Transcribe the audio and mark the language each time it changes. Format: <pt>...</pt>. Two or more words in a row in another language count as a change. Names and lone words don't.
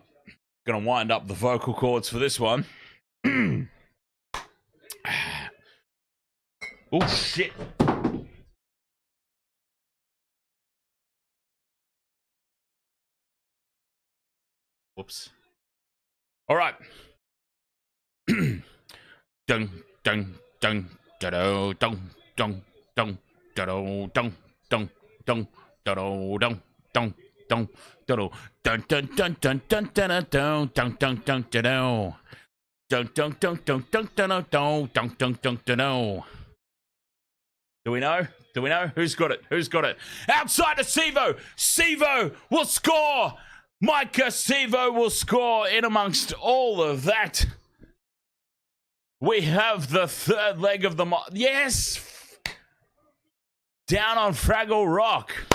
<en>Gonna wind up the vocal cords for this one. Oh, shit. Whoops. All right. Dung, dung, dung, da-do, dung, dung, dung, da-do, dung, dung, dung, da-do, dung, dung, dung, da-do, dun, dun, dun, dun, dun, dun, dun, dun, dun, dun, da-do. Dun, dun, dun, dun, dun, dun, dun, dun, dun, dun, dun. Do we know? Who's got it? Outside to Sevo! Sevo will score! Micah Sevo will score in amongst all of that. We have the third leg of the... Yes! Down on Fraggle Rock.</en>